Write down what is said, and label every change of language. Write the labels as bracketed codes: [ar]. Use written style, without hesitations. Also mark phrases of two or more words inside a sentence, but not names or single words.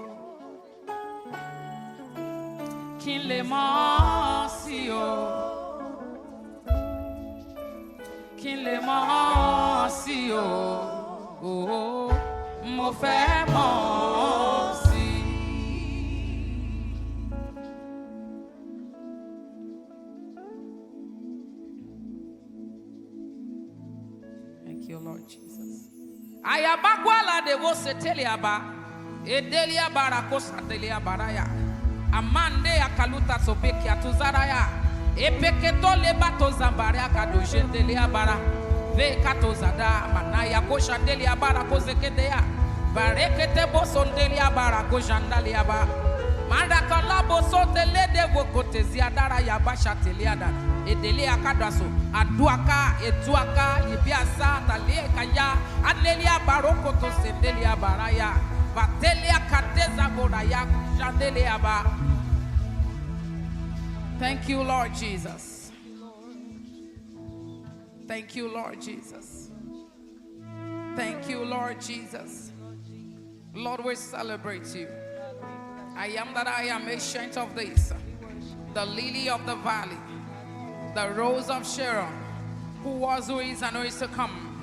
[yo] Kí n lè mọ̀ ọ́ sí o. Kí n lè mọ̀ ọ́ sí o. Mo fẹ́ mọ̀ ọ́ sí. [en] Thank you, Lord Jesus. Ayabakwala de wo seteliaba. Edeliaba rakosa deliaba ya. Amande akaluta sobeki atuzaraya. Epeketo lebato zambaria kadojendele abara. Ve kato zada manaya koshandele abara kozekedea. Barekete bosondele abara kojandale aba. Mandakala bosondele de vokote ziadara yabasha teliada. Edele akadaso aduaka etuaka libiasa tale kaya adele abaroko to sendele abaraya. Batele akateza boraya kojandele aba. Thank you, Lord Jesus. Thank you, Lord Jesus. Thank you, Lord Jesus. Lord, we celebrate you. I am that I am, ancient of days, the lily of the valley, the rose of Sharon, who was, who is, and who is to come.